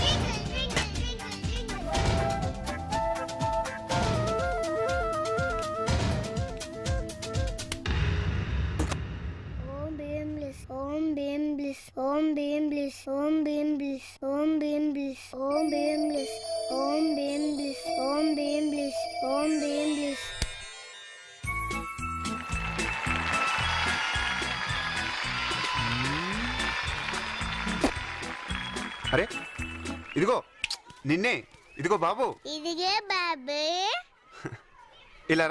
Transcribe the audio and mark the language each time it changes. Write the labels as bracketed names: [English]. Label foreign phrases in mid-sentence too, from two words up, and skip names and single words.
[Telugu] Om Bim Bliss, Om Bim Bliss, Om Bim Bliss, Om Bim Bliss, Om Bim Bliss, Om Bim Bliss, Om Bim Bliss, Om Bim Bliss, Om Bim Bliss. అరే ఇదిగో నిన్నే, ఇదిగో బాబు. ఇదిగే బాబే. ఇలారా.